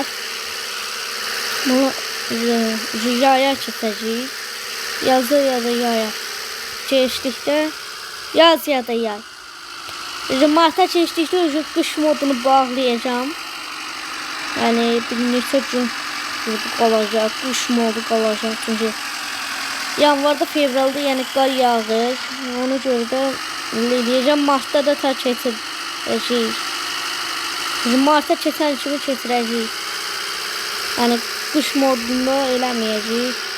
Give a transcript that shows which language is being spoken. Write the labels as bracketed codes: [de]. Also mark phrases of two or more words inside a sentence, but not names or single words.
[tr] Bunu yaya keseceğiz. [az] Yazı ya da yaya. Keçdikdə yaz ya da yay. Marta keçdikdə qış modunu bağlayacağım. Yani bir neçə gün qalacaq, qış modu qalacaq. Çünki yanvarda, fevralda yəni qar yağır. Ona görə də eləyəcəm. Martda da ta keçirəcəyik. Marta keçən kimi keçirəcəyik. Yəni qış modunu eləməyəcəyik.